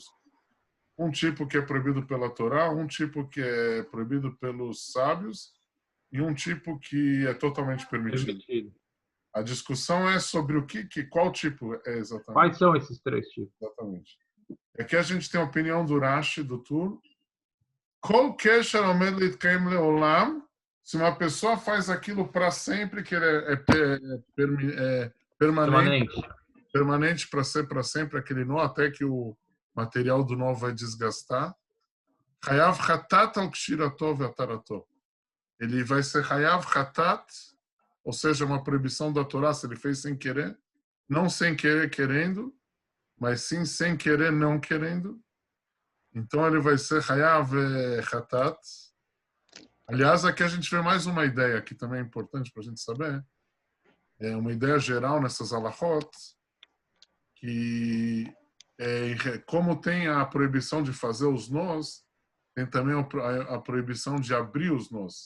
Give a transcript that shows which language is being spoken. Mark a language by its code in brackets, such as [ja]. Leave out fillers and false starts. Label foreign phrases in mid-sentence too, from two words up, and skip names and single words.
[pt] Um tipo que é proibido pela Torá, um tipo que é proibido pelos sábios e um tipo que é totalmente permitido. A discussão é sobre qual tipo é exatamente. Quais são esses três tipos? Exatamente. Aqui a gente tem a opinião do Rashi, do Tur. [he] כל קשר עומד להתקיים לעולם. [pt] Se uma pessoa faz aquilo para sempre, que é permanente para ser para sempre, aquele nó, até que o material do nó vai desgastar. [he] חייב חטאת על קשירתו והתרתו. [pt] Ele vai ser [he] חייב חטאת, [pt] ou seja, uma proibição da Torá, se ele fez sem querer, não sem querer querendo, mas sim sem querer não querendo. Então ele vai ser [he] חייב חטאת, [pt] Aliás, aqui a gente vê mais uma ideia que também é importante para a gente saber. É uma ideia geral nessas alahot, que como tem a proibição de fazer os nós, tem também a proibição de abrir os nós.